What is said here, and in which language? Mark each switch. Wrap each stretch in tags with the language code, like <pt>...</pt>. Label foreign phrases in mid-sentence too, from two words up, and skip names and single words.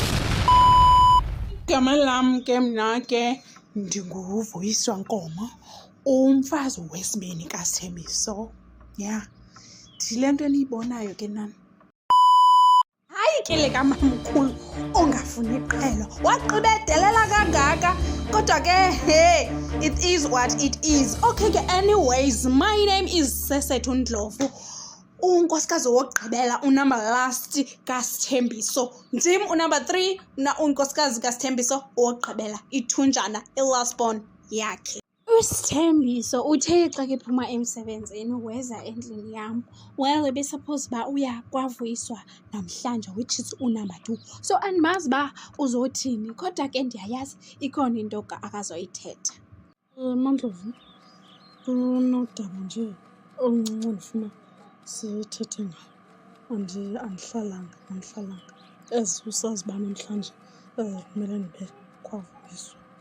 <xh>Igama lam ke mna ke ndinguVuyiswa Nkomo, umfazi wesibini kaSithembiso. Ya, ndile nto eniyibonayo ke nani. Hayi ke le kamamkhulu ongafuni iqhelo, wagqibedelela kangaka.</xh> <en>Kodwa ke it is what it is.</en> <xh>Okay ke,</xh> <en>anyways, my name is</en> <xh>Sesethu Ndlovu, unkosikazi wokugqibela, unumber last kaSithembiso. Ndim unumber 3 unkosikazi kaSithembiso wokugqibela, ithunjana, i-last born yakhe. USithembiso uthe xa ke phuma emsebenzini weza endlini yam,</xh> <en>well ebesupose</en> <xh>uba uya kwaVuyiswa namhlanje,</xh> <en>which is unumber 2.</en> <xh>So andimazi uba uzothini, kodwa ke ndiyayazi ikhona into akazoyithetha. Mandlovu, kunodaba nje oluncinci ndifuna sithethe ngalo. Andihlalanga. As usazi uba namhlanje kumele ndibe kwaVuyiswa.</xh>